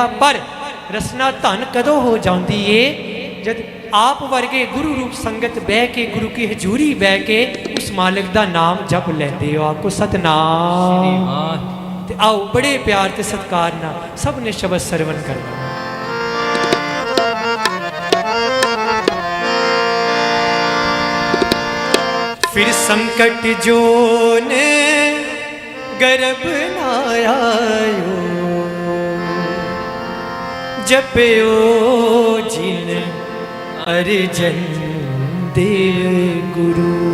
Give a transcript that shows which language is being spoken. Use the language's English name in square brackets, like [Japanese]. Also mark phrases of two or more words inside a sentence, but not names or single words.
[Punjabi] ਪਰ ਰਸਨਾ ਧਨ ਕਦੋਂ ਹੋ ਜਾਂਦੀ ਏ? ਜਦ ਆਪ ਵਰਗੇ ਗੁਰੂ ਰੂਪ ਸੰਗਤ ਬਹਿ ਕੇ, ਗੁਰੂ ਕੀ ਹਜ਼ੂਰੀ ਬਹਿ ਕੇ ਉਸ ਮਾਲਕ ਦਾ ਨਾਮ ਜਪ ਲੈਂਦੇ ਹੋ। ਆਖੋ ਸਤਨਾਮ। ਤੇ ਆਓ ਬੜੇ ਪਿਆਰ ਤੇ ਸਤਿਕਾਰ ਨਾਲ ਸਭ ਨੇ ਸ਼ਬਦ ਸਰਵਨ ਕਰਨਾ। ਫਿਰ ਸੰਕਟ ਜੋਨਿ ਗਰਭ ਨਾ ਆਇਓ, ਜਪਿਓ ਜਿਨ ਅਰਜਨ ਦੇਵ ਗੁਰੂ।